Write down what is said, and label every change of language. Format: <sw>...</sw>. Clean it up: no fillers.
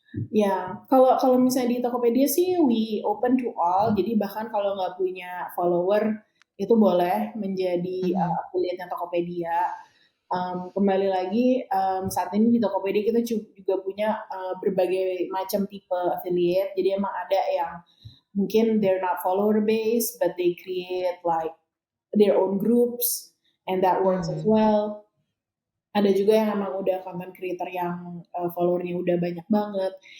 <id>Ya, kalau kalau misalnya di Tokopedia sih</id> <en>we open to all,</en> <id>jadi bahkan kalau nggak punya follower itu boleh menjadi mhm, affiliate-nya Tokopedia. Kembali lagi saat ini di Tokopedia kita juga punya berbagai macam tipe affiliate. Jadi emang ada yang mungkin</id> <en>they're not follower based, but they create like their own groups, and that works as mmm, well.</en> <id>Ada juga yang emang udah content creator yang followernya udah banyak banget.</id>